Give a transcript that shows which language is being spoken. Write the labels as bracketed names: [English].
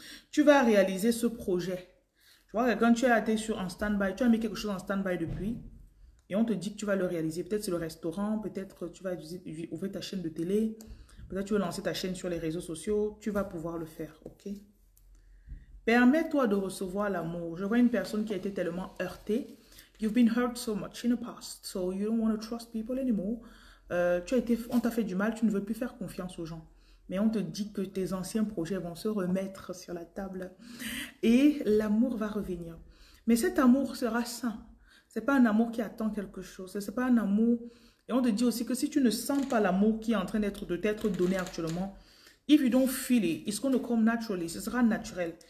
[French] Tu vas réaliser ce projet. Je vois que quand tu as été sur un stand-by, tu as mis quelque chose en stand-by depuis. Et on te dit que tu vas le réaliser. Peut-être c'est le restaurant, peut-être tu vas ouvrir ta chaîne de télé. Peut-être tu vas lancer ta chaîne sur les réseaux sociaux. Tu vas pouvoir le faire, ok? Permets-toi de recevoir l'amour. Je vois une personne qui a été tellement heurtée. [English] You've been hurt so much in the past, so you don't want to trust people anymore. [French] On t'a fait du mal, tu ne veux plus faire confiance aux gens. Mais on te dit que tes anciens projets vont se remettre sur la table et l'amour va revenir. Mais cet amour sera sain. Ce n'est pas un amour qui attend quelque chose. Ce n'est pas un amour. Et on te dit aussi que si tu ne sens pas l'amour qui est en train de t'être donné actuellement, [English] if you don't feel it, it's going to come naturally. [French] Ce sera naturel.